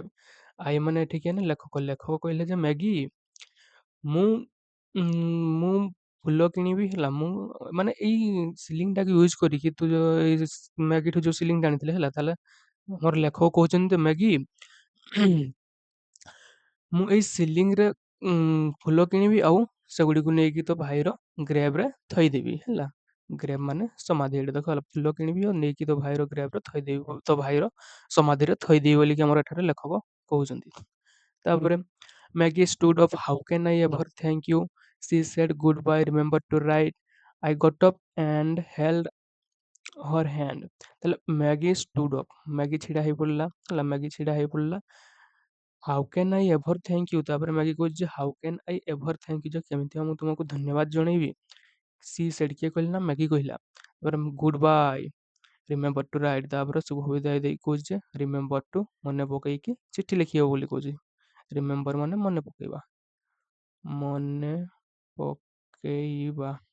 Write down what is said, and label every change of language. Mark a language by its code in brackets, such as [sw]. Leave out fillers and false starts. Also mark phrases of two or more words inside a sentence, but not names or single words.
[or] ଆଇ ମାନେ ଏଠି କିଏ ନା ଲେଖକ କହିଲେ ଯେ ମ୍ୟାଗି ମୁଁ ଫୁଲ କିଣିବି ହେଲା ମୁଁ ମାନେ ଏଇ ସିଲିଂଟାକୁ ୟୁଜ୍ କରିକି ତୁ ଯୋଉ ଏଇ ମ୍ୟାଗିଠୁ ଯୋଉ ସିଲିଂଟା ଆଣିଥିଲେ ହେଲା ତାହେଲେ ମୋର ଲେଖକ କହୁଛନ୍ତି ଯେ ମ୍ୟାଗି ମୁଁ ଏଇ ସିଲିଂରେ ଫୁଲ କିଣିବି ଆଉ ସେଗୁଡ଼ିକୁ ନେଇକି ତୋ ଭାଇର ଗ୍ରେଭ୍‌ରେ ଥୋଇଦେବି ହେଲା। ଗ୍ରେଭ୍ ମାନେ ସମାଧି ଏଇଠି ଦେଖ ହେଲା ଫୁଲ କିଣିବି ଆଉ ନେଇକି ତୋ ଭାଇର ଗ୍ରେଭ୍‌ରେ ଥୋଇଦେବି ତୋ ଭାଇର ସମାଧିରେ ଥୋଇଦେବି ବୋଲିକି ଆମର ଏଠାରେ ଲେଖକ କହୁଛନ୍ତି। [en] ତାପରେ ମ୍ୟାଗି stood up. How can I ever thank you? She said goodbye. Remember to write. I got up and held her hand. ତାହେଲେ ମ୍ୟାଗି stood up. [or] ମ୍ୟାଗି ଛିଡ଼ା ହେଇ ପଡ଼ିଲା ହେଲା ମ୍ୟାଗି ଛିଡ଼ା ହେଇ ପଡ଼ିଲା। [en] How can I ever thank you [or] ତାପରେ ମ୍ୟାଗି କହୁଛି ଯେ [en] How can I ever thank you [or] ଯେ କେମିତି ମୁଁ ତୁମକୁ ଧନ୍ୟବାଦ ଜଣେଇବି ସି ସେଠି କିଏ କହିଲା ନା ମ୍ୟାଗି କହିଲା ତାପରେ [en] Good bye remember to write [or] ତାପରେ ଶୁଭ ବିଦାୟ ଦେଇକି କହୁଛି ଯେ [en] remember to [or] ମନେ ପକେଇକି ଚିଠି ଲେଖିବ ବୋଲି କହୁଛି ରିମେମ୍ବର ମାନେ ମନେ ପକେଇବା ମନେ ପକେଇବା